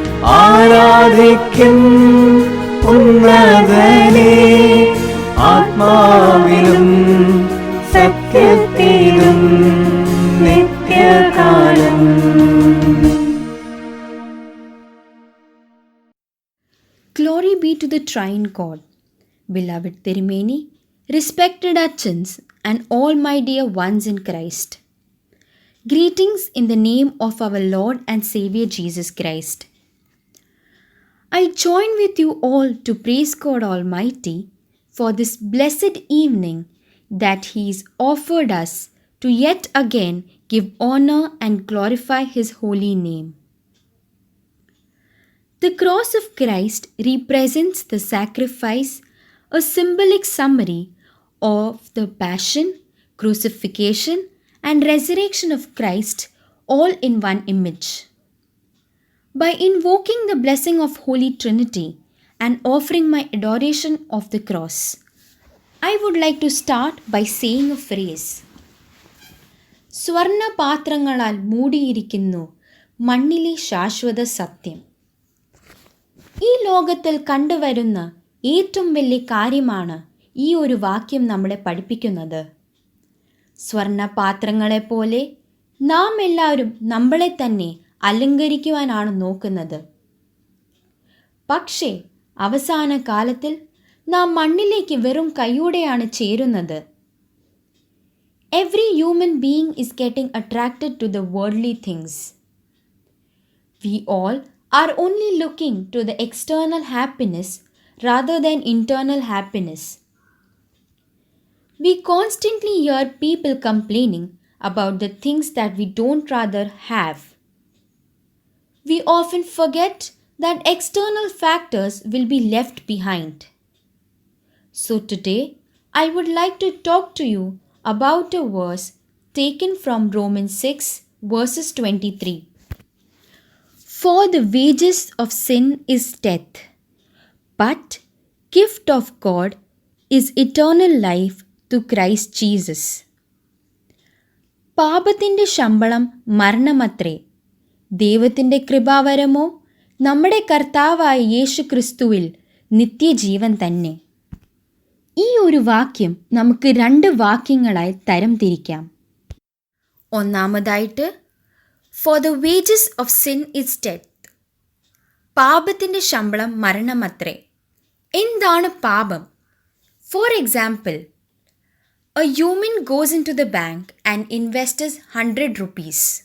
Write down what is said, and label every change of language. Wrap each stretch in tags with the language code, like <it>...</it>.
<ml>ആരാധിക്കും ഉന്നതനെ ആത്മാവിലും സത്യത്തിലും നിത്യകാലം.</ml> <en>Glory be to the Trine God. Beloved Tirumeni, respected Achans, and all my dear ones in Christ. Greetings in the name of our Lord and Savior Jesus Christ. I join with you all to praise God Almighty for this blessed evening that He has offered us to yet again give honor and glorify His holy name. The cross of Christ represents the sacrifice, a symbolic summary of the passion, crucifixion, and resurrection of Christ all in one image. By invoking the blessing of Holy Trinity and offering my adoration of the cross, I would like to start by saying a phrase.</en> <ml>സ്വർണ്ണ പാത്രങ്ങളാൽ മൂടിയിരിക്കുന്നു മണ്ണിലെ ശാശ്വത സത്യം. ഈ ലോകത്തിൽ കണ്ടുവരുന്ന ഏറ്റവും വലിയ കാര്യമാണ് ഈ ഒരു വാക്യം നമ്മളെ പഠിപ്പിക്കുന്നത്. സ്വർണ്ണ പാത്രങ്ങളെപ്പോലെ നാം എല്ലാവരും നമ്മളെ തന്നെ അലങ്കരിക്കുവാനാണ് നോക്കുന്നത്. പക്ഷേ അവസാന കാലത്തിൽ നാം മണ്ണിലേക്ക് വെറും കൈയോടെയാണ് ചേരുന്നത്.</ml> <en>Every human being is getting attracted to the worldly things. We all are only looking to the external happiness rather than internal happiness. We constantly hear people complaining about the things that we don't rather have. We often forget that external factors will be left behind. So today, I would like to talk to you about a verse taken from Romans 6 verses 23. For the wages of sin is death, but gift of God is eternal life through Christ Jesus.</en> <ml>പാപത്തിൻ്റെ ശമ്പളം മരണമത്രേ, ദൈവത്തിൻ്റെ കൃപാവരമോ നമ്മുടെ കർത്താവായ യേശു ക്രിസ്തുവിൽ നിത്യജീവൻ തന്നെ. ഈ ഒരു വാക്യം നമുക്ക് 2 വാക്യങ്ങളായി തരം തിരിക്കാം. ഒന്നാമതായിട്ട്,</ml> <en>For the wages of sin is death.</en> <ml>പാപത്തിൻ്റെ ശമ്പളം മരണമത്രേ. എന്താണ് പാപം?</ml> <en>For example, a human goes into the bank and invests 100 rupees.</en>